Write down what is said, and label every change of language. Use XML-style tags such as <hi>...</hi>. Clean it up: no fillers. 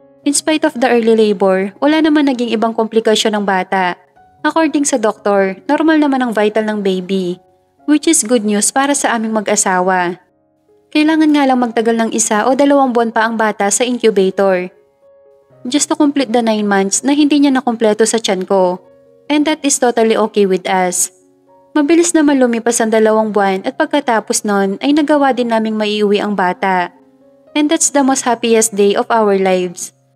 <en>In spite of the early labor,</en> <tl>wala naman naging ibang komplikasyon ng bata. According sa doktor, normal naman ang vital ng baby,</tl> <en>which is good news</en> <tl>para sa aming mag-asawa. Kailangan nga lang magtagal ng 1 o 2 buwan pa ang bata sa incubator.</tl> <en>Just to complete the 9 months</en> <tl>na hindi niya nakumpleto sa tiyan ko.</tl> <en>And that is totally okay with us.</en> <tl>Mabilis naman lumipas ang 2 buwan at pagkatapos nun ay nagawa din naming maiuwi ang bata.</tl> <en>And that's the most happiest day of our lives.</en>